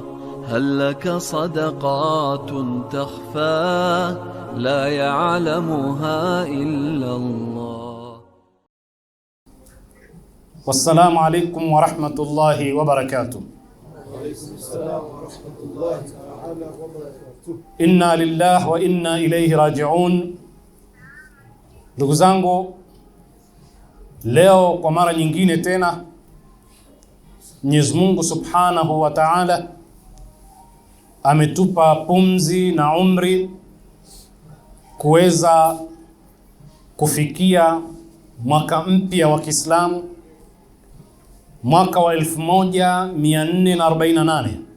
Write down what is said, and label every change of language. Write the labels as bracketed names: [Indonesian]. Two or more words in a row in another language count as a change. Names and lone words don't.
[Arabic] هل لك صدقات تخفى لا يعلمها إلا الله؟ والسلام عليكم ورحمة الله وبركاته. وعليكم السلام ورحمة الله تعالى وبركاته. إنا لله وإنا إليه راجعون. [Swahili] Ndugu zangu, leo kwa mara nyingine tena Mwenyezi Mungu [Arabic] سبحانه وتعالى [Swahili] ametupa pumzi na umri kuweza kufikia mwaka mpya wa Kiislamu, mwaka wa 1448.